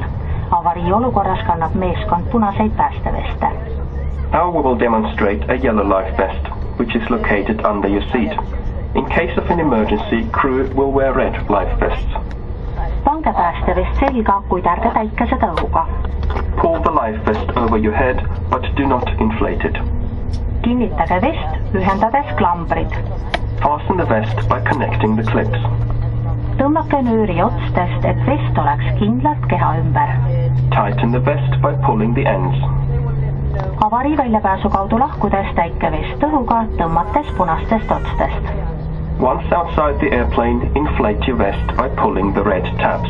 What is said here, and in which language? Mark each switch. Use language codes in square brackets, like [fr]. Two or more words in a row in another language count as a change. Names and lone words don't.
[et] Avarii olukorras kannab meeskond punaseid päästeveste. [en] Now we will demonstrate a yellow life vest, which is located under your seat. In case of an emergency, crew will wear red life vests. [et] Pange päästevest selga, kuid ärge täitke seda õhuga. [en] Pull the life vest over your head, but do not inflate it. [et] Kinnitage vest, ühendades klambrid. [en] Fasten the vest by connecting the clips. [et] Tõmmake nööri otstest, et vest oleks kindlalt keha ümber. [en] Tighten the vest by pulling the ends. [et] Avarii väljapääsu kaudu lahkudes täike vest õhuga, tõmmates punastest otstest. [en] Once outside the airplane, inflate your vest by pulling the red tabs.